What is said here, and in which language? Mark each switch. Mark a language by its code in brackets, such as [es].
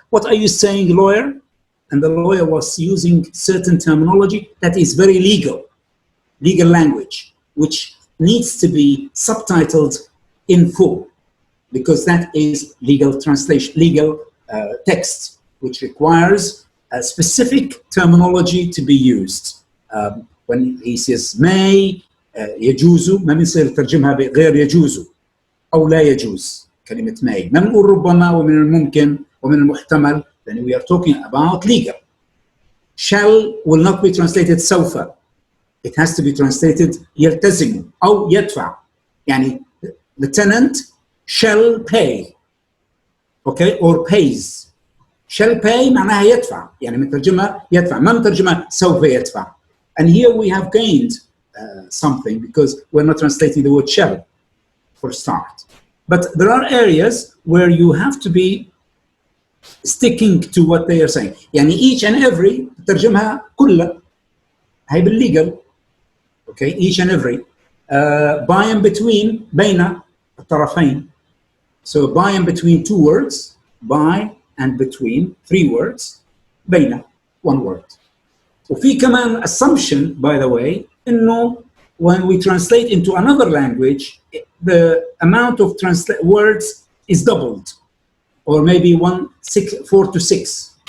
[en] What are you saying, lawyer?" And the lawyer was using certain terminology that is very legal language, which needs to be subtitled in full, because that is legal translation, legal text, which requires a specific terminology to be used. When he says may, [ar] يجوز، ما بنصير ترجمها بغير يجوز أو لا يجوز كلمة may. ما بنقول ربما ومن الممكن ومن المحتمل. [en] Then we are talking about legal. Shall will not be translated سوف. It has to be translated [ar] يلتزم أو يدفع. يعني [en] the tenant shall pay, okay, or pays. [ar] Shall pay معناها يدفع، يعني مترجمة يدفع، ما مترجمة سوف يدفع. [en] And here we have gained something, because we're not translating the word shall for start. But there are areas where you have to be sticking to what they are saying. [ar] يعني [en] each and every [ar] ترجمها كلها هي بالlegal. [en] Okay, each and every by and between [ar] بين الطرفين. [en] So by and between two words, by and between three words, بين one word. [ar] وفي كمان [en] assumption, by the way, [ar] إنه [en] when we translate into another language, the amount of words is doubled, or maybe 4 to 6.